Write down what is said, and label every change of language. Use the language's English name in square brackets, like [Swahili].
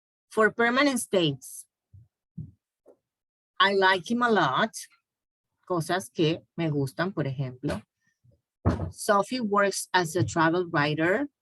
[English] For permanent states, I like him a lot. [Spanish] Cosas que me gustan, por ejemplo. [English] Sophie works as a travel writer.